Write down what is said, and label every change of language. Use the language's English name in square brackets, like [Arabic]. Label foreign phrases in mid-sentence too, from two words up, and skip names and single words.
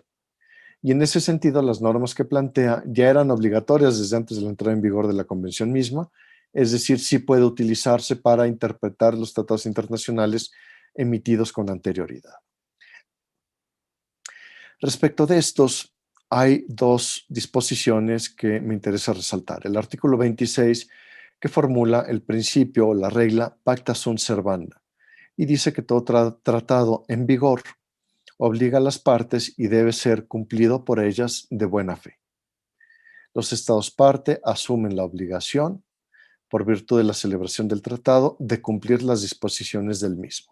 [Spanish] Y en ese sentido, las normas que plantea ya eran obligatorias desde antes de la entrada en vigor de la Convención misma, es decir, sí puede utilizarse para interpretar los tratados internacionales emitidos con anterioridad. Respecto de estos, hay dos disposiciones que me interesa resaltar. El artículo 26, que formula el principio o la regla [Latin] pacta sunt servanda, [Spanish] y dice que todo tratado en vigor obliga a las partes y debe ser cumplido por ellas de buena fe. Los estados parte asumen la obligación, por virtud de la celebración del tratado, de cumplir las disposiciones del mismo.